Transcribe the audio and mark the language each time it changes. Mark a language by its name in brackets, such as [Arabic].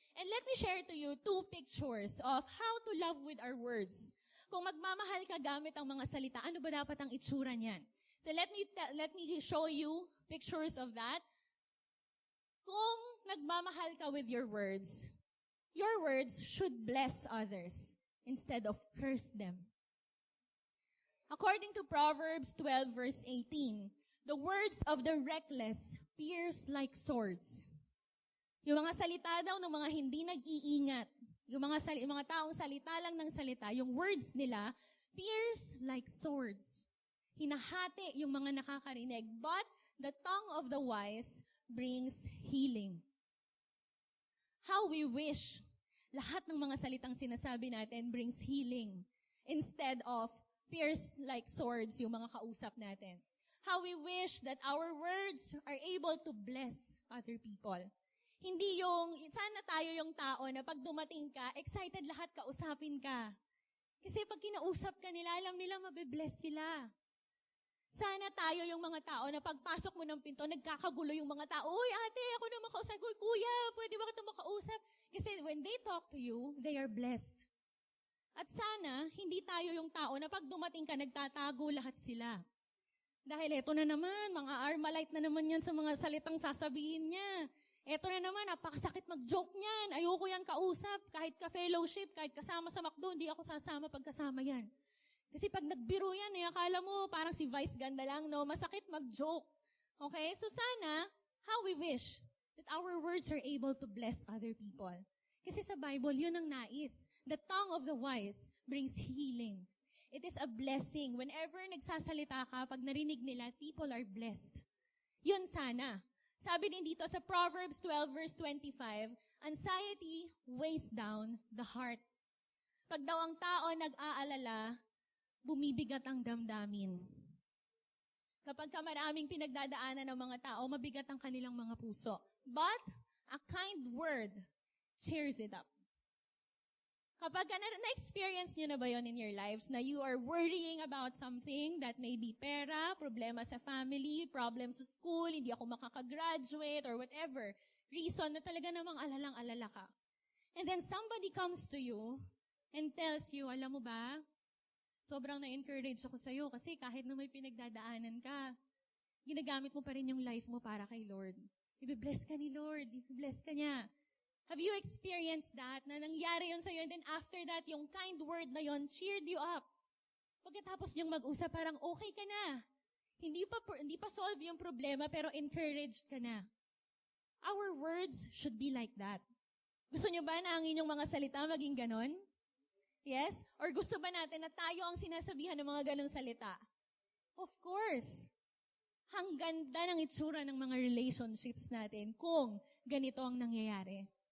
[English] And let me share to you 2 pictures of how to love with our words. [Filipino] Kung magmamahal ka gamit ang mga salita, ano ba dapat ang itsura niyan? [English] So let me show you pictures of that. [Filipino] Kung nagmamahal ka [English] with your words should bless others instead of curse them. According to Proverbs 12 verse 18, the words of the reckless pierce like swords. [Filipino] Yung mga salita daw ng mga hindi nag-iingat, yung mga taong salita lang ng salita, yung words nila [English] pierce like swords. [Filipino] Hinahati yung mga nakakarinig, [English] but the tongue of the wise brings healing. How we wish [Filipino] lahat ng mga salitang sinasabi natin [English] brings healing instead of pierce like swords [Filipino] yung mga kausap natin. [English] How we wish that our words are able to bless other people. [Filipino] Hindi sana tayo yung tao na pag dumating ka, excited lahat kausapin ka. Kasi pag kinausap ka nila, alam nila mabibless sila. Sana tayo yung mga tao na pagpasok mo ng pinto, nagkakagulo yung mga tao. Uy, ate, ako na makausap. Uy, kuya, pwede ba kita makausap? [English] Kasi when they talk to you, they are blessed. [Filipino] At sana, hindi tayo yung tao na pag dumating ka, nagtatago lahat sila. Dahil eto na naman, mga Armalite na naman yan sa mga salitang sasabihin niya. Eto na naman, napakasakit mag-joke niyan. Ayoko yan kausap. Kahit ka-fellowship, kahit kasama sa McDo, hindi ako sasama pag kasama yan. Kasi pag nagbiro yan, akala mo parang si Vice ganda lang, no? Masakit mag-joke. Okay? [English] So sana, how we wish that our words are able to bless other people. [Filipino] Kasi sa Bible, yun ang nais. [English] The tongue of the wise brings healing. It is a blessing. Whenever [Filipino] nagsasalita ka, pag narinig nila, [English] people are blessed. [Filipino] Yun sana. Sabi din dito sa [English] Proverbs 12 verse 25, anxiety weighs down the heart. [Filipino] Pag daw ang tao nag-aalala, bumibigat ang damdamin. Kapag maraming pinagdadaanan ng mga tao, mabigat ang kanilang mga puso. [English] But a kind word cheers it up. [Filipino] Kapag na-experience nyo na ba yon [English] in your lives [Filipino] na [English] you are worrying about something that may be [Filipino] pera, problema sa family, problem sa school, hindi ako makakagraduate, or whatever reason na talaga namang alalang-alala ka. [English] And then somebody comes to you and tells you, [Filipino] alam mo ba, sobrang na-encourage ako sa'yo kasi kahit na may pinagdadaanan ka, ginagamit mo pa rin yung life mo para kay Lord. Ibe-bless ka ni Lord, ibe-bless ka niya. [English] Have you experienced that? [Filipino] Na nangyari yun sa'yo [English] and then after that, yung kind word na yun cheered you up. [Filipino] Pagkatapos niyong mag-usap, parang okay ka na. Hindi pa solve yung problema pero encouraged ka na. [English] Our words should be like that. [Filipino] Gusto niyo ba na ang inyong mga salita maging ganon? Yes? Or gusto ba natin na tayo ang sinasabihan ng mga ganong salita? [English] Of course. [Filipino] Ang ganda ng itsura ng mga relationships natin kung ganito ang nangyayari.